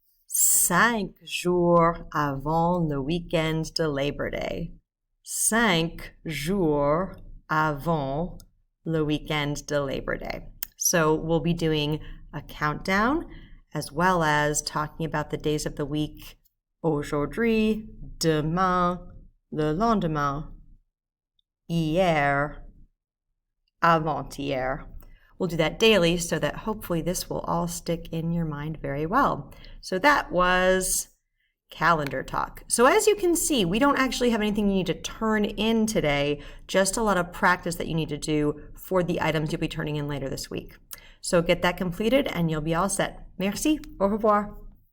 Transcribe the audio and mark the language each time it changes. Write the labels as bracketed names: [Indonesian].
[French] 5 jours avant le weekend de Labor Day. 5 jours avant le weekend de Labor Day. [English] So we'll be doing a countdown as well as talking about the days of the week. [French] Aujourd'hui, demain, le lendemain, hier, avant-hier. [English] We'll do that daily so that hopefully this will all stick in your mind very well. So that was calendar talk. So as you can see, we don't actually have anything you need to turn in today, just a lot of practice that you need to do for the items you'll be turning in later this week. So get that completed and you'll be all set. [French] Merci. Au revoir.